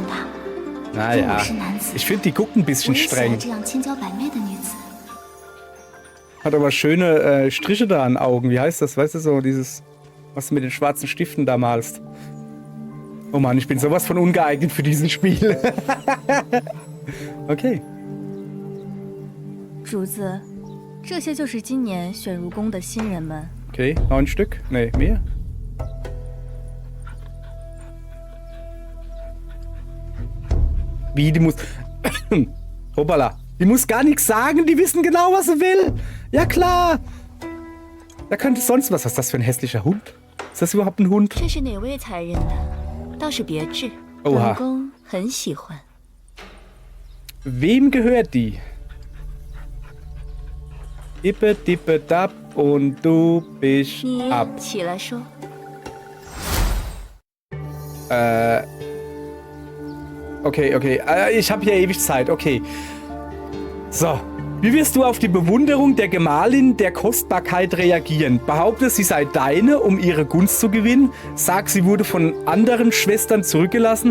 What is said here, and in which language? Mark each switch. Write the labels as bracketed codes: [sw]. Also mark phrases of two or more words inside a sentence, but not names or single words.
[de] Naja, ich finde, die guckt ein bisschen streng. Hat aber schöne Striche da an Augen. Wie heißt das? Weißt du, so dieses, was du mit den schwarzen Stiften da malst. Oh Mann, ich bin sowas von ungeeignet für dieses Spiel. Okay. [zh] 主子，这些就是今年选入宫的新人们。 [de] Okay, 9 Stück? Nee, mehr? Wie, die muss... Hoppala. Die muss gar nichts sagen, die wissen genau, was sie will. Ja klar. Da könnte sonst was. Was ist das für ein hässlicher Hund? Ist das überhaupt ein Hund? [zh] 这是哪位才人的？倒是别致， [de] Oha. [zh] 本宫很喜欢。 [de] Wem gehört die? Dippe, dippe, dab und du bist [zh] 你 [de] ab. [zh] 起来说。 [de] Okay, okay. Ich habe hier ewig Zeit. Okay. So. Wie wirst du auf die Bewunderung der Gemahlin der Kostbarkeit reagieren? Behaupte, sie sei deine, um ihre Gunst zu gewinnen. Sag, sie wurde von anderen Schwestern zurückgelassen.